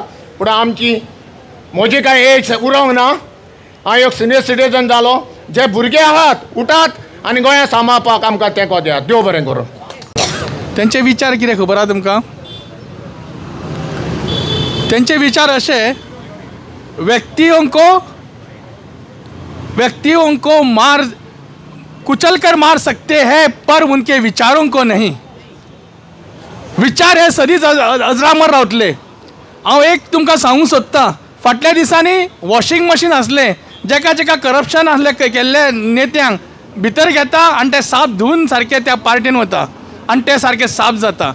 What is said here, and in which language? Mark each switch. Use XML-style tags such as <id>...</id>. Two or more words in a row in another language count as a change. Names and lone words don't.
<kok>पूण आमची म्हजी कांय एज उरोंक ना. हांव एक सिनियर सिटीजन जालो. जे भुरगे आहात उठात आनी गोंया सांबाळपाक आमकां तेंको दियात. देव बरें करूं. त्यांचे विचार कितें खबर आहा तुमकां? त्यांचे विचार अशे,</kok> <hi>व्यक्तियों को कुचलकर मार सकते हैं पर उनके विचारों को नहीं.</hi> <kok>विचार हे सदींच अजरामर रावतले. हांव एक तुमकां सांगूंक सोदतां, फाटल्या दिसांनी</kok> <en>washing machine</en> <kok>आसलें, जेका करप्शन आसलें केल्ले नेत्यांक भितर घेता आनी ते साप धुवन सारके त्या पार्टीन वता आनी ते सारके साप जाता.</kok>